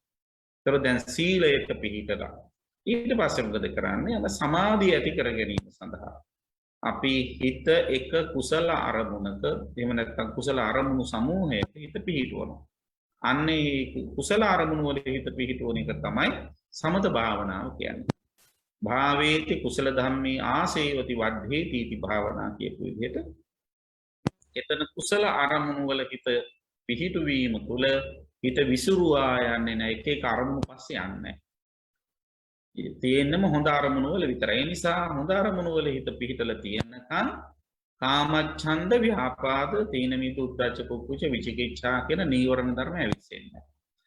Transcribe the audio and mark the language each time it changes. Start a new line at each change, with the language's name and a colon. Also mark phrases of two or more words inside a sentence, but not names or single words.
Sinhala: ඒතර දැන් සීලයට පිළිපදලා ඊට පස්සේ මොකද කරන්නේ? අර සමාධිය ඇති කර ගැනීම සඳහා අපි හිත එක කුසල අරමුණක එහෙම නැත්නම් කුසල අරමුණු සමූහයක හිත පිහිටවනවා. අන්නේ කුසල අරමුණු වල හිත පිහිටවන එක තමයි සමත භාවනාව කියන්නේ.
Pali: භාවේති කුසල ධම්මේ ආසේවති වද්ධේති इति භාවනා
Sinhala: කියපු විදිහට එතන කුසල අරමුණු වල හිත පිහිටුවීම තුළ හිත විසිරුවා යන්නේ නැහැ. එක එක අරමුණු පස්සේ යන්නේ නැහැ. තියෙන්නම හොඳ අරමුණු වල විතරයි. ඒ නිසා හොඳ අරමුණු වල හිත පිහිටලා තියෙනකන් කාමච්ඡන්ද, ව්‍යාපාද, තීන මිද්ද, උද්ධච්ච, කුක්කුච, විචිකිච්ඡා කියන නීවරණ ධර්ම ඇවිස්සෙන්නේ නැහැ.